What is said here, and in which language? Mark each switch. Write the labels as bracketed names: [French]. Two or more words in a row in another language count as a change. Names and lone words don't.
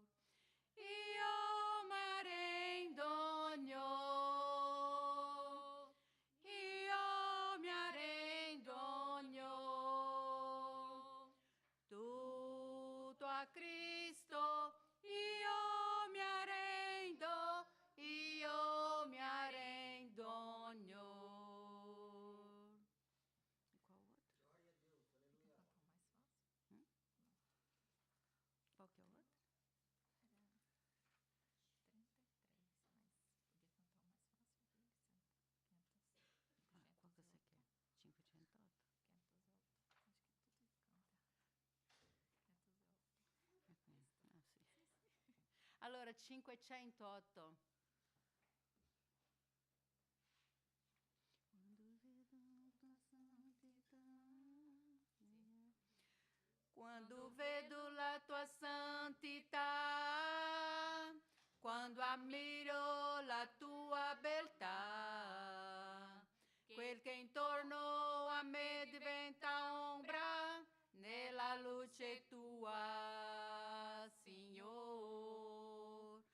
[Italian] Io m'arrendo, Signor, io mi arrendo, Signor. Tutto a Cristo io mi arrendo, io mi arrendo, Signor. [Portuguese] E qual outro? Glória a Deus, aleluia. Qual que é o outro? 33, mas podia cantar o mais fácil dele, 500. Qual que você quer? 500? 500 alto. Acho que tudo canta. 500 alto. [Italian] Ah, sì. Allora, 508. Quando vedo la tua santità, quando ammiro la tua beltà, quel che intorno a me diventa ombra nella luce tua, Signor.